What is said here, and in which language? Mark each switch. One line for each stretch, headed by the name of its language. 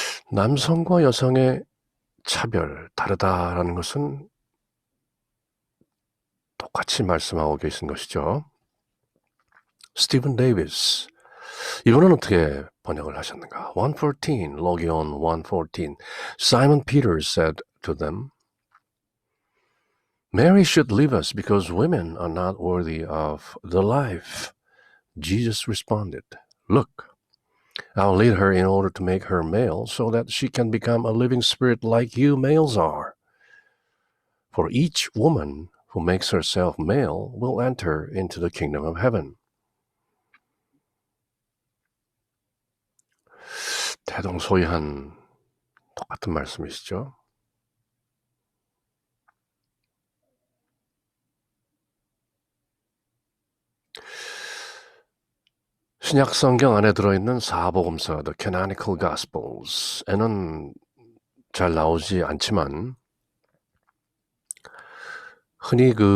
Korean: 남성과 여성의 차별, 다르다라는 것은 똑같이 말씀하고 계신 것이죠. 스티븐 데이비스, 이분은 어떻게 번역을 하셨는가? 114, 로기온 114.
English: Simon Peter said to them, Mary should leave us because women are not worthy of the life. Jesus responded, Look, I'll lead her in order to make her male so that she can become a living spirit like you males are. For each woman who makes herself male will enter into the kingdom of heaven.
Korean: 대동소이한 똑같은 말씀이시죠. 신약 성경 안에 들어있는 사복음서, The Canonical Gospels에는 잘 나오지 않지만 흔히